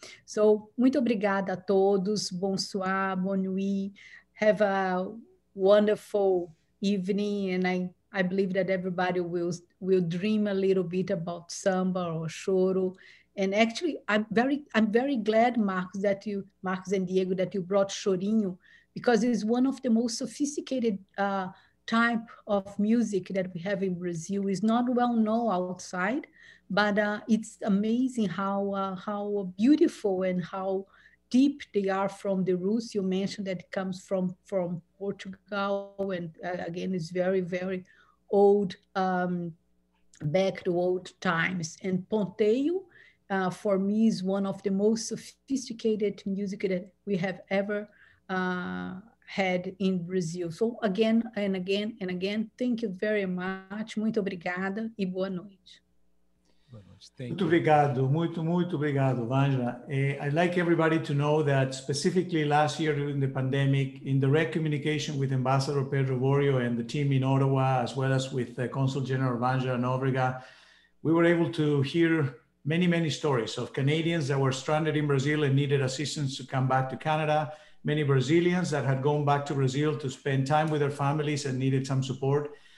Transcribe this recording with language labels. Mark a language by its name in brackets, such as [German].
[English] So, [Portuguese] muito obrigada a todos. [French] Bonsoir, bonne nuit. [English] Have a wonderful evening, and I believe that everybody will dream a little bit about samba or choro And actually, I'm very glad, Marcos and Diego, that you brought chorinho, because it's one of the most sophisticated type of music that we have in Brazil. It's not well known outside, but it's amazing how beautiful and how deep they are from the roots. You mentioned that it comes from Portugal, and again, it's very, very old, back to old times. And Ponteio, for me, is one of the most sophisticated music that we have ever had in Brazil. So again and again and again, thank you very much. [Portuguese] Muito obrigada e boa noite. Muito obrigado, muito obrigado, Wanja. [English] I'd like everybody to know that specifically last year during the pandemic, in direct communication with Ambassador Pedro Borio and the team in Ottawa, as well as with Consul General Wanja Nobrega, we were able to hear many stories of Canadians that were stranded in Brazil and needed assistance to come back to Canada, many Brazilians that had gone back to Brazil to spend time with their families and needed some support.